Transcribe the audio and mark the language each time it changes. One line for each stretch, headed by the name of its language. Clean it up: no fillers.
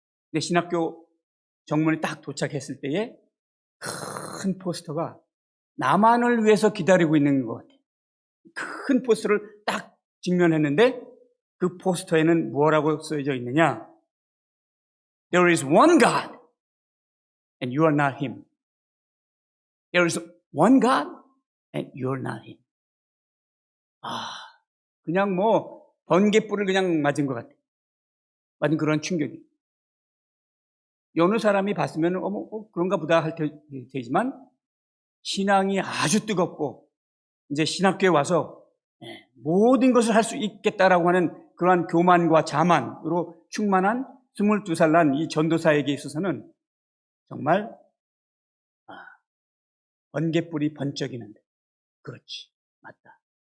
Korean: 근데 신학교 정문에 딱 도착했을 때에 큰 포스터가 나만을 위해서 기다리고 있는 것 같아요. 큰 포스터를 딱 직면했는데 그 포스터에는 뭐라고 써져 있느냐?
English: There is one God and you are not him. There is one God and you are not him.
Korean: 그냥 뭐 번개불을 그냥 맞은 것 같아요. 맞은 그런 충격이. 어느 사람이 봤으면 그런가 보다 할 테지만 신앙이 아주 뜨겁고 이제 신학교에 와서 모든 것을 할 수 있겠다라고 하는 그러한 교만과 자만으로 충만한 22살 난 이 전도사에게 있어서는 정말 번개불이 번쩍이는데 그렇지, 맞다.